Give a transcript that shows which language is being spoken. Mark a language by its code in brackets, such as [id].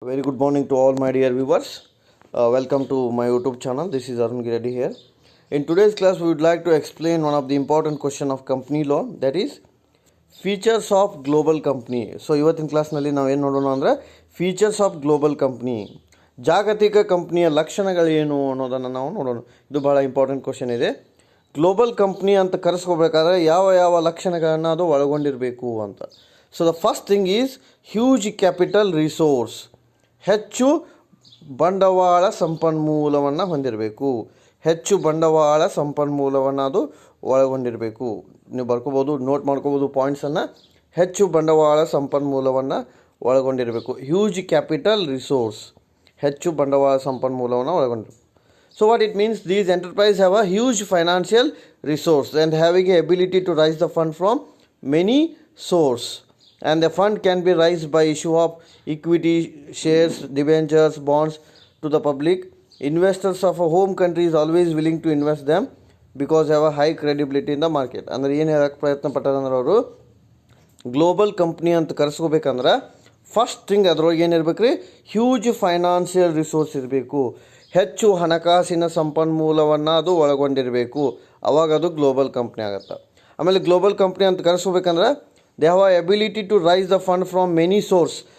[en] Very good morning to all my dear viewers. Welcome to my YouTube channel. This is Arun Giredi here. In today's class, we would like to explain one of the important question of company law, that is features of global company. [kn] So ಇವತ್ತಿನ ಕ್ಲಾಸ್ನಲ್ಲಿ ನಾವೇನು ನೋಡೋಣ ಅಂದರೆ [en] features of global company, [kn] ಜಾಗತಿಕ ಕಂಪ್ನಿಯ ಲಕ್ಷಣಗಳೇನು ಅನ್ನೋದನ್ನು ನಾವು ನೋಡೋಣ. ಇದು ಬಹಳ ಇಂಪಾರ್ಟೆಂಟ್ ಕ್ವಶನ್ ಇದೆ. ಗ್ಲೋಬಲ್ ಕಂಪ್ನಿ ಅಂತ ಕರೆಸ್ಕೋಬೇಕಾದ್ರೆ ಯಾವ ಯಾವ ಲಕ್ಷಣಗಳನ್ನು ಅದು ಒಳಗೊಂಡಿರಬೇಕು ಅಂತ. [en] so the first thing is huge capital resource, [kn] ಹೆಚ್ಚು ಬಂಡವಾಳ ಸಂಪನ್ಮೂಲವನ್ನು ಹೊಂದಿರಬೇಕು. ಹೆಚ್ಚು ಬಂಡವಾಳ ಸಂಪನ್ಮೂಲವನ್ನು ಅದು ಒಳಗೊಂಡಿರಬೇಕು. ನೀವು ಬರ್ಕೋಬೋದು, ನೋಟ್ ಮಾಡ್ಕೋಬೋದು ಪಾಯಿಂಟ್ಸನ್ನು. ಹೆಚ್ಚು ಬಂಡವಾಳ ಸಂಪನ್ಮೂಲವನ್ನು ಒಳಗೊಂಡಿರಬೇಕು. [en] huge capital resource, [kn] ಹೆಚ್ಚು ಬಂಡವಾಳ ಸಂಪನ್ಮೂಲವನ್ನು ಒಳಗೊಂಡಿರಬೇಕು. [en] So what it means, these enterprises have a huge financial resource and having a ability to raise the fund from many sources, and the fund can be raised by issue of equity, shares, debentures, bonds to the public. Investors of a home country is always willing to invest them because they have a high credibility in the market. [kn] ಅಂದರೆ ಏನು ಹೇಳಕ್ಕೆ ಪ್ರಯತ್ನ ಪಟ್ಟಾರಂದ್ರೆ ಅವರು, global company ಅಂತ ಕರೆಸ್ಕೋಬೇಕಂದ್ರೆ first thing ಅದ್ರೊಳಗೆ ಏನಿರ್ಬೇಕು ರೀ, huge financial resource ಇರಬೇಕು. ಹೆಚ್ಚು ಹಣಕಾಸಿನ ಸಂಪನ್ಮೂಲವನ್ನು ಅದು ಒಳಗೊಂಡಿರಬೇಕು. ಅವಾಗ ಅದು ಗ್ಲೋಬಲ್ ಕಂಪ್ನಿ ಆಗುತ್ತೆ. ಆಮೇಲೆ ಗ್ಲೋಬಲ್ ಕಂಪ್ನಿ ಅಂತ ಕರೆಸ್ಕೋಬೇಕಂದ್ರೆ [en] They have a ability to raise the fund from many source.